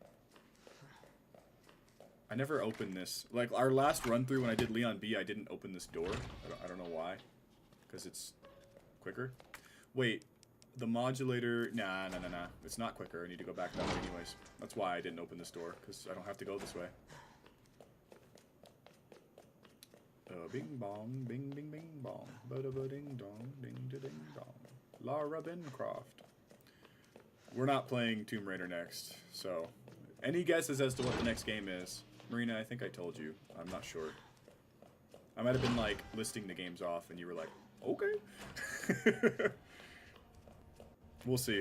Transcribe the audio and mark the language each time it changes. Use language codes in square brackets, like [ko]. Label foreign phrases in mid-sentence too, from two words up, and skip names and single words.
[en] I never opened this. Like, our last run-through when I did Leon B, I didn't open this door. I don't know why. Because it's quicker. Wait. The modulator... Nah. It's not quicker. I need to go back that way anyways. That's why I didn't open this door. Because I don't have to go this way. Bing bong, bing bing bing bong, ba da ba ding dong, ding da ding dong. Lara Bencroft. We're not playing Tomb Raider next, so any guesses as to what the next game is? Marina, I think I told you. I'm not sure. I might have been like listing the games off, and you were like, okay. We'll see.